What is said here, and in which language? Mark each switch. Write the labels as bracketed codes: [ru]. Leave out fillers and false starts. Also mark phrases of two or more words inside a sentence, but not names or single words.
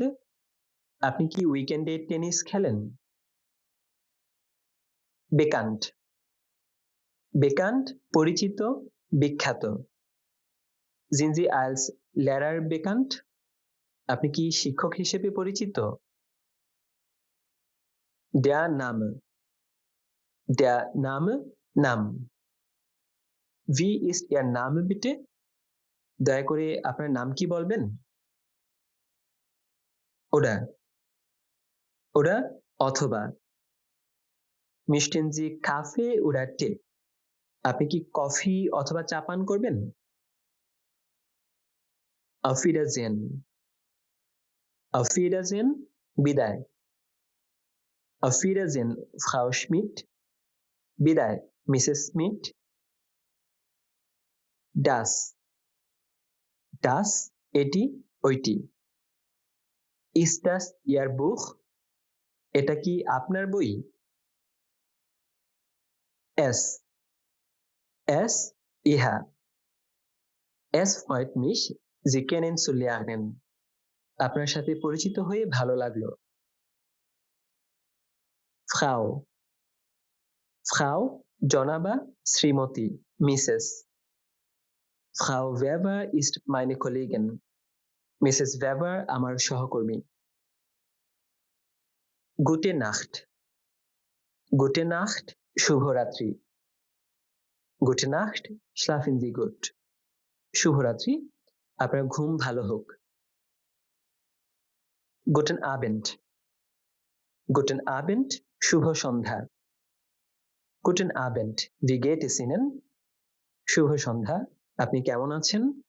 [bn] আপনি কি উইকেন্ডে টেনিস খেলেন? [de] bekannt bekannt [bn] পরিচিত, বিখ্যাত। [de] Sind Sie als Lehrer bekannt? [bn] আপনি কি শিক্ষক হিসেবে পরিচিত? [de] Der Name Der Name নাম। Wie ist Ihr Name bitte? [bn] দয়া করে আপনার নাম কি বলবেন? [de] oder oder [bn] অথবা। [de] Möchten Sie Kaffee oder Tee? [bn] আপনি কি কফি অথবা চা পান করবেন? [de] Auf Wiedersehen Auf Wiedersehen বিদায়। Auf Wiedersehen Frau Schmidt [bn] বিদায় মিসেস স্মিথ। [de] Das Das [bn] এটি ওইটি। [de] Ist das Ihr Buch? [bn] এটা কি আপনার বই? [de] Es Es ইহা। Es freut mich, Sie kennenzulernen. [bn] আপনার সাথে পরিচিত হয়ে ভালো লাগলো। [de] Frau Frau [bn] জনাবা শ্রীমতী মিসেস। [de] Frau Weber ist meine Kollegin. [bn] মিসেস Weber আমার সহকর্মী। [de] Gute Nacht Gute Nacht [bn] শুভরাত্রি। [de] Gute Nacht schlafen Sie gut. [bn] শুভরাত্রি, আপনার ঘুম ভালো হোক। [de] Guten Abend Guten Abend [bn] শুভ সন্ধ্যা। [de] Guten Abend Wie geht es Ihnen? [bn] শুভ সন্ধ্যা, আপনি কেমন আছেন?